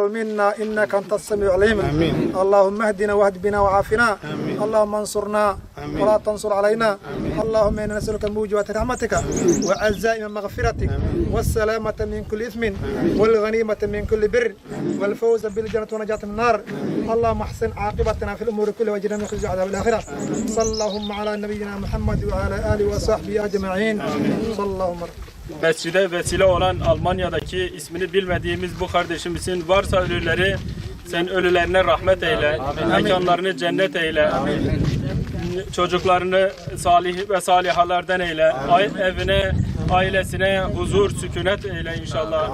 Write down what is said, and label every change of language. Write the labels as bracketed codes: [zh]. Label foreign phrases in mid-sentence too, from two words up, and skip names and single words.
[ar] منا إنك أنت السميع العليم اللهم اهدنا واهد بنا وعافنا اللهم انصرنا ولا تنصر علينا اللهم إنا نسألك موجبات رحمتك وعزائم مغفرتك والسلامة من كل إثم والغنيمة من كل بر والفوز بالجنة ونجاة من النار اللهم احسن عاقبتنا في الأمور كلها واجرنا من خزي عذاب الآخرة صلى اللهم على نبينا محمد وعلى آله وصحبه أجمعين صلى اللهم [tr] Mescide vesile olan Almanya'daki ismini bilmediğimiz bu kardeşimizin varsa ölüleri, sen ölülerine rahmet eyle, mekanlarını cennet eyle, çocuklarını salih ve salihalardan eyle, evine, ailesine huzur, sükunet eyle inşallah.